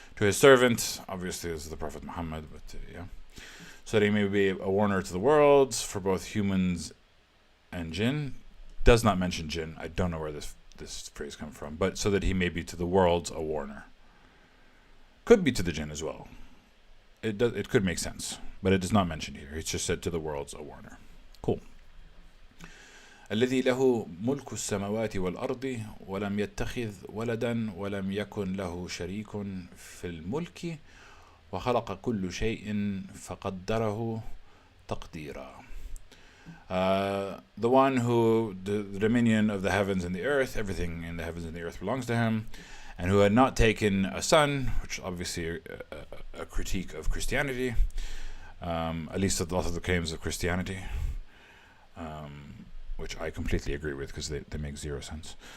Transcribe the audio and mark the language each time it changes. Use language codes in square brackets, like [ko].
[en] To his servant, obviously this is the Prophet Muhammad, but yeah. So that he may be a warner to the world for both humans and jinn. Does not mention jinn. I don't know where this phrase comes from, but so that he may be to the worlds a warner. Could be to the jinn as well. It could make sense, but it is not mentioned here. It's just said to the worlds a warner. Cool. [ar] الذي له ملك السماوات والأرض ولم يتخذ ولدا ولم يكن له شريك في الملك وخلق كل شيء فقدره تقديرا. [en] The one who the dominion of the heavens and the earth, everything in the heavens and the earth belongs to him, and who had not taken a son, which is obviously a critique of Christianity, at least a lot of the claims of Christianity, which I completely agree with because they make zero sense.